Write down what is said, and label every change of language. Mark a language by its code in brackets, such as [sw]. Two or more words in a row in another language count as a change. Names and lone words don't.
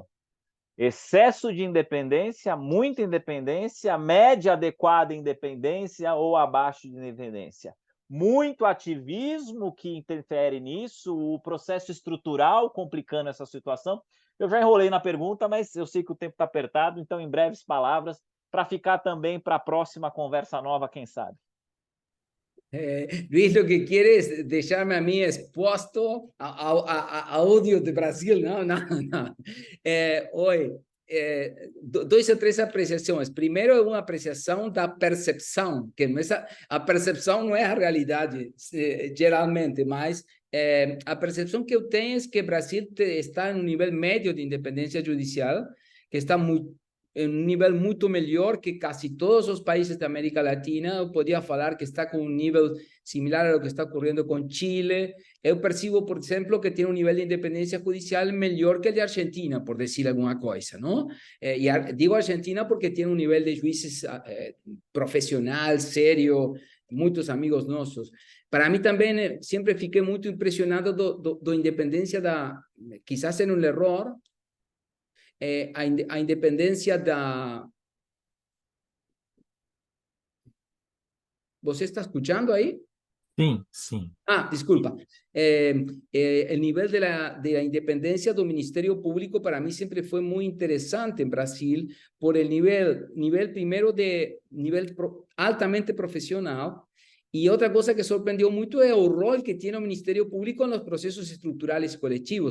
[pt] Excesso de independência, muita independência, média adequada independência ou abaixo de independência. Muito ativismo que interfere nisso, o processo estrutural complicando essa situação. Eu já enrolei na pergunta, mas eu sei que o tempo está apertado, então, em breves palavras, para ficar também para a próxima conversa nova, quem sabe. [es] Luis, lo que quiere es dejarme a mí expuesto a odio de Brasil. No, no, no. Hoy, [pt] dois ou três apreciações. Primeiro, uma apreciação da percepção, que não é a percepção não é a realidade, geralmente, mas a percepção que eu tenho é que o Brasil está em um nível médio de independência judicial, que está muito [es] en un nivel mucho mejor que casi todos los países de América Latina. [pt] Eu podía falar [es] que está con un nivel similar a lo que está ocurriendo con Chile. Eu percibo, por ejemplo, que tiene un nivel de independencia judicial mejor que el de Argentina, por decir alguna cosa, ¿no? Y digo Argentina porque tiene un nivel de jueces profesional, serio, muchos amigos nuestros. Para mí también siempre [pt] fiquei muito impressionado da independência [es] quizás en un error, [pt] a independência da... [es] ¿Você está escuchando ahí? [pt] Sim, sim. [es] Ah, disculpa. El nivel de la independencia del Ministerio Público para mí siempre fue muy interesante en Brasil por el nivel primero de nivel altamente profesional. Y otra cosa que sorprendió mucho es el rol que tiene el Ministerio Público en los procesos estructurales colectivos.